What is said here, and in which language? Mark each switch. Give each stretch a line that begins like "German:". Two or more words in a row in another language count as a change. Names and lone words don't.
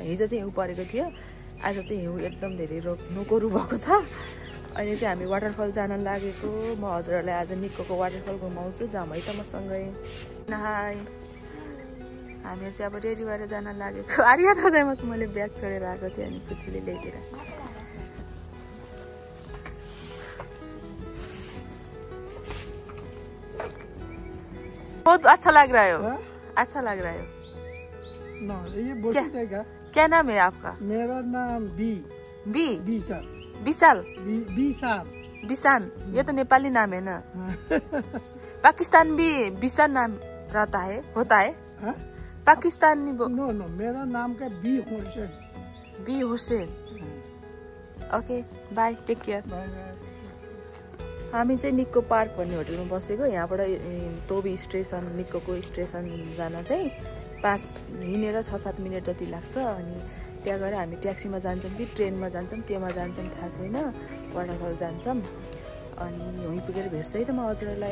Nepali: हिजो चाहिँ हिउँ परेको थियो, आज चाहिँ हिउँ एकदम धेरै नोकोरु भएको छ। अहिले चाहिँ हामी वाटरफल जान लागेको। म हजुरहरूलाई आज निक्कोको वाटरफल घुमाउँछु, जाम है त मसँगै। हाई, हामीहरू चाहिँ अब रेडी भएर जान लागेको। आर्या त मैले ब्याग छोडेर आएको थिएँ अनि कुचीले ल्याइदिएर।
Hindi: बहुत अच्छा लग रहा है। अच्छा लग रहा है ना। ये बोलते देगा। क्या नाम है आपका? मेरा नाम विशाल। विशाल विशाल विशान, ये तो नेपाली नाम है ना। पाकिस्तान भी विशाल नाम रहता है, होता है। पाकिस्तानी नो मेरा नाम का बी हुसैन।
English: okay bye, take care.
Nepali: हामी चाहिँ निक्को पार्क भन्ने होटलमा बसेको। यहाँबाट तोबी स्टेसन, निक्कोको स्टेसन जान चाहिँ हिँडेर 6-7 मिनट जति लाग्छ। अनि त्यहाँ गएर हामी ट्याक्सीमा जान्छौँ कि ट्रेनमा जान्छौँ, केमा जान्छौँ थाहा छैन। वाटरफल जान्छौँ अनि वहीँ पुगेर भेट्छ है त म हजुरहरूलाई।